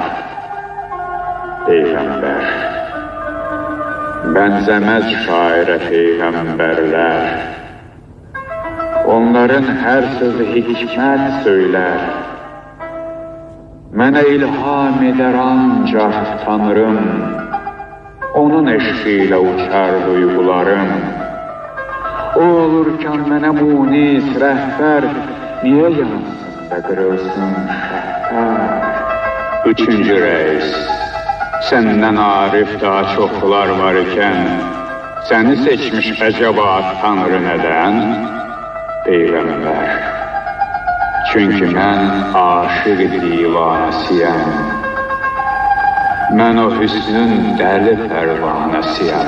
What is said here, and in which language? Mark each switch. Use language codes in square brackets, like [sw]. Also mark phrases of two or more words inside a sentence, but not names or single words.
[az] Peyğəmbər, bənzəməz şairə peyğəmbərlər, onların hər sözü hikmət söylər. [tr] Mənə ilham eder ancaq Tanrım, onun eşqiyle uçar duygularım. [az] O olurken mənə munis rəhbər, [tr] niye yansın da qırılsın şəhbər? Üçüncü reis, senden arif daha çoklar var iken, seni seçmiş acaba Tanrı neden? [az] Peygamber, çünkü mən aşık divanəsiyəm, mən o hüsnün dəli pərvanəsiyəm.